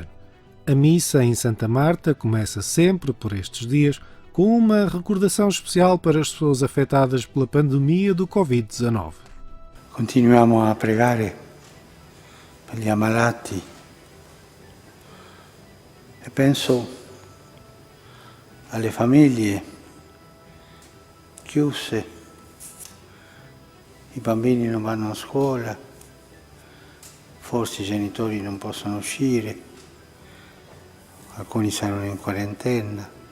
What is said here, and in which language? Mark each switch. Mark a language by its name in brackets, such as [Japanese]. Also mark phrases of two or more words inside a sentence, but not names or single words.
[Portuguese] A missa em Santa Marta começa sempre, por estes dias, com uma recordação especial para as pessoas afetadas pela pandemia do Covid-19. [Italian] Continuiamo a pregare per gli ammalati e penso alle famiglie chiuse, i bambini non vanno a scuola, forse i genitori non possono uscire, alcuni saranno in quarantena.